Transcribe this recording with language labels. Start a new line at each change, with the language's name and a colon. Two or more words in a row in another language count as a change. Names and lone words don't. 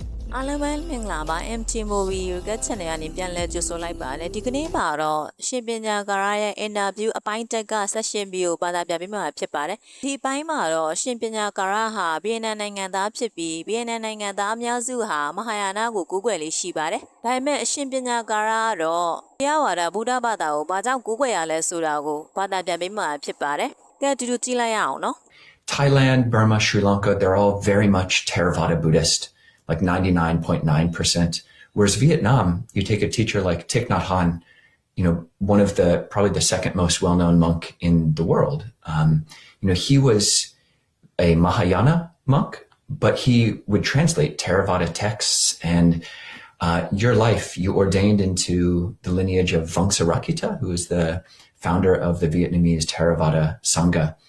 Burmese: အားလုံးပဲမင်္ဂလာပါ MT Movie က channel ကနေပြန်လဲကြိုဆိုလိုက်ပါတယ်ဒီကနေ့မှာတော့ရှင်ပညာကာရရဲ့ interview အပိုင်းတက်က session B ကိုဘာသာပြပေးမှာဖြစ်ပါတယ်ဒီအပိုင်းမှာတော့ရှင်ပညာကာရဟာဗီယက်နမ်နိုင်ငံသားဖြစ်ပြီးဗီယက်နမ်နိုင်ငံသားအများစုဟာမဟာယာနကိုကိုးကွယ်လေးရှိပါတယ်ဒါပေမဲ့အရှင်ပညာကာရကတော့တရားဝါဒဗုဒ္ဓဘာသာကိုဘာကြောင့်ကိုးကွယ်ရလဲဆိုတာကိုဘာသာပြပေးမှာဖြစ်ပါတယ်ကဲတူတူကြည့်လိုက်ရအောင်နော်
English: Thailand, Burma, Sri Lanka, they're all very much Theravada Buddhist, like 99.9%. Whereas Vietnam, you take a teacher like Thich Nhat Hanh, one of probably the second most well-known monk in the world. He was a Mahayana monk, but he would translate Theravada texts and your life, you ordained into the lineage of Vongsarakkhita, who is the founder of the Vietnamese Theravada Sangha.